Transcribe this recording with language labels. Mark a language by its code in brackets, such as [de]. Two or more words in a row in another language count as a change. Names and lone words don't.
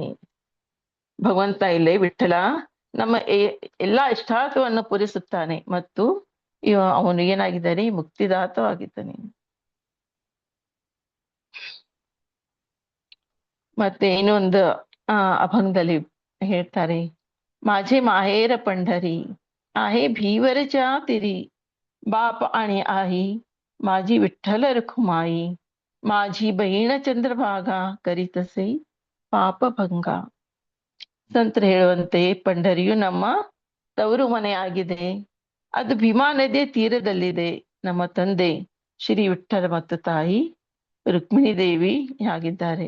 [kn] ಭಗವಂತ ಇಲ್ಲೇ ವಿಠ್ಠಲ ನಮ್ಮ ಎಲ್ಲಾ ಇಷ್ಟಾರ್ಥವನ್ನು ಪೂರಿಸುತ್ತಾನೆ ಮತ್ತು ಅವನು ಏನಾಗಿದ್ದಾನೆ? ಮುಕ್ತಿದಾತವಾಗಿದ್ದಾನೆ. ಮತ್ತೆ ಇನ್ನೊಂದು ಅಭಂಗದಲ್ಲಿ ಹೇಳ್ತಾರೆ, [mr] माझे माहेर पंढरी आहे भीवरच्या तिरी बाप आणि आई माझी विठ्ठल रखुमाई माझी बहीण चंद्रभागा करितसे पाप भंग. [kn] ಸಂತರು ಹೇಳುವಂತೆ ಪಂಢರಿಯು ನಮ್ಮ ತವರು ಮನೆಯಾಗಿದೆ. ಅದು ಭೀಮಾ ನದಿಯ ತೀರದಲ್ಲಿದೆ. ನಮ್ಮ ತಂದೆ ಶ್ರೀ ವಿಠ್ಠಲ ಮತ್ತು ತಾಯಿ ರುಕ್ಮಿಣಿ ದೇವಿ ಆಗಿದ್ದಾರೆ.